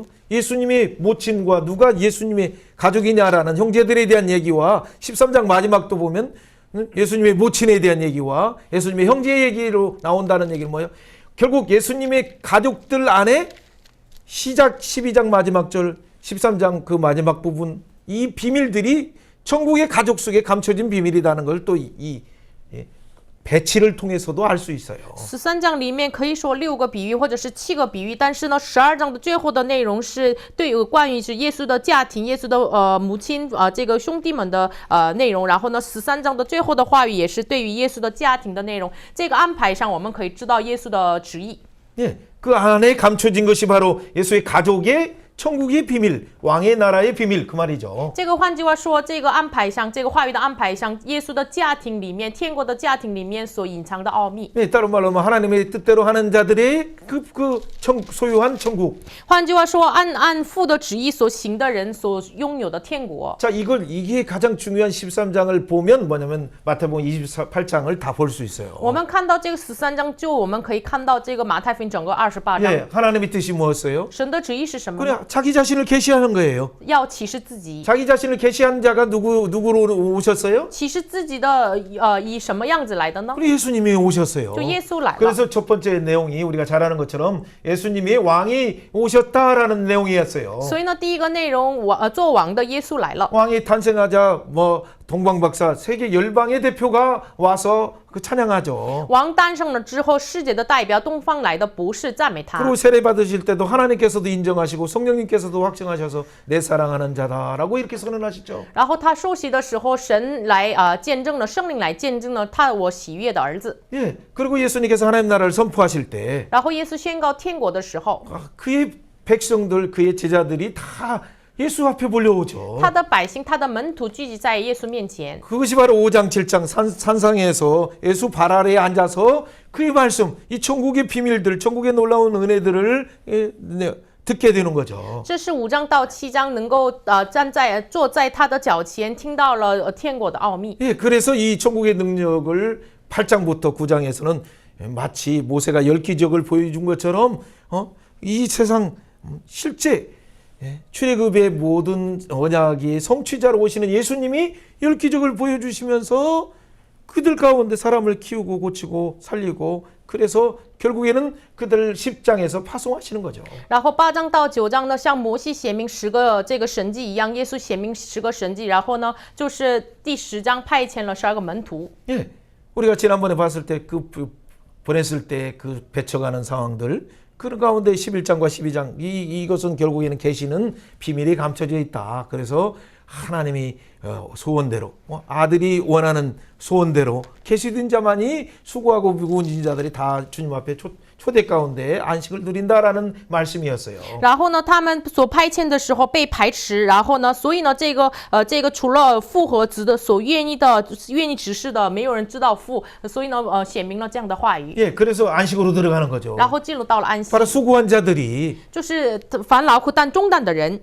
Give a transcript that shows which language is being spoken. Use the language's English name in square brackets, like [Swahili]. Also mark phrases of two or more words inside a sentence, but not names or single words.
[Korean] 예수님의 모친과 누가 예수님의 가족이냐라는 형제들에 대한 얘기와 13장 마지막도 보면 예수님의 모친에 대한 얘기와 예수님의 형제 얘기로 나온다는 얘기는 뭐예요? 결국 예수님의 가족들 안에 시작 12장 마지막 절 13장 그 마지막 부분 이 비밀들이 천국의 가족 속에 감춰진 비밀이라는 걸 또 이 배치를 통해서도 알 수 있어요. [Chinese] 13 章里面可以说6个比喻或者是7个比喻，但是呢，12章的最后的内容是对关于是耶稣的家庭、耶稣的母亲这个兄弟们的内容。然后呢，13章的最后的话语也是对于耶稣的家庭的内容。这个安排上，我们可以知道耶稣的旨意。 [Korean] 예, 그 안에 감춰진 것이 바로 예수의 가족의 천국의 비밀, 왕의 나라의 비밀 그 말이죠. [Chinese] 这个换句话说，这个安排上，这个话语的安排上，耶稣的家庭里面，天国的家庭里面所隐藏的奥秘。 [Korean] 네, 다른 말로 하면 하나님의 뜻대로 하는 자들의 소유한 천국. [Chinese] 换句话说，按父的旨意所行的人所拥有的天国。 [Korean] 자, 이게 가장 중요한 13장을 보면 뭐냐면 마태복음 28장을 다 볼 수 있어요. [Chinese] 我们看到这个13章，就我们可以看到这个马太福音整个28章。 [Korean] 예, 하나님의 뜻이 뭐였어요? [Chinese] 神的旨意是什么呢？ [Korean] 그냥 자기 자신을 계시하는 거예요. [Chinese] 要启示自己。 [Korean] 자기 자신을 계시한 자가 누구로 오셨어요? [Chinese] 启示自己的以什么样子来的呢？ [Korean] 우리 예수님이 오셨어요. [Chinese] 就耶稣来了。 [Korean] 그래서 첫 번째 내용이 우리가 잘 아는 것처럼 예수님이 왕이 오셨다라는 내용이었어요. [Chinese] 所以呢，第一个内容，做王的耶稣来了。 [Korean] 왕이 탄생하자 동방박사 세계 열방의 대표가 와서 그 찬양하죠. [Chinese] 王诞生了之后，世界的代表东方来的博士赞美他。 [Korean] 그리고 세례 받으실 때도 하나님께서도 인정하시고 성령님께서도 확증하셔서 내 사랑하는 자다라고 이렇게 선언하시죠. [Chinese] 然后他受洗的时候，神来见证了，圣灵来见证了他我喜悦的儿子。 [Korean] 예. 그리고 예수님께서 하나님 나라를 선포하실 때 [Chinese] 然后耶稣宣告天国的时候， [Korean] 그의 백성들 그의 제자들이 다 예수 앞에 몰려오죠. [Chinese] 他的百姓、他的门徒聚集在耶稣面前。 [Korean] 그것이 바로 5장 7장 산상에서 예수 발 아래에 앉아서 그의 말씀, 이 천국의 비밀들, 천국의 놀라운 은혜들을 듣게 되는 거죠. [Chinese] 这是5章到7章能够坐在他的脚前，听到了天国的奥秘。 [Korean] 예, 그래서 이 천국의 능력을 8장부터 9장에서는 마치 모세가 10기적을 보여준 것처럼 이 세상 실제 출애굽의 모든 언약이 성취자로 오시는 예수님이 10기적을 보여주시면서 그들 가운데 사람을 키우고 고치고 살리고 그래서 결국에는 그들 10장에서 파송하시는 거죠. [Chinese] 然后8章到9章呢，像摩西显明10个这个神迹一样，耶稣显明10个神迹，然后呢，就是第10章派遣了12个门徒。 [Korean] 예, 우리가 지난번에 봤을 때 보냈을 때 그 배쳐가는 상황들 그 가운데 11장과 12장 이것은 결국에는 계시는 비밀이 감춰져 있다. 그래서 하나님이 소원대로 아들이 원하는 소원대로 계시된 자만이 수고하고 무거운 자들이 다 주님 앞에 초대 가운데 안식을 누린다라는 말씀이었어요. [Chinese] 然后呢，他们所派遣的时候被排斥，然后呢，所以呢，这个除了复活子的所愿意指示的，没有人知道父，所以呢，显明了这样的话语。 [Korean] 예, 그래서 안식으로 들어가는 거죠. [Chinese] 然后进入到了安息， [Korean] 바로 수고한 자들이 [Chinese] 就是凡劳苦担重担的人，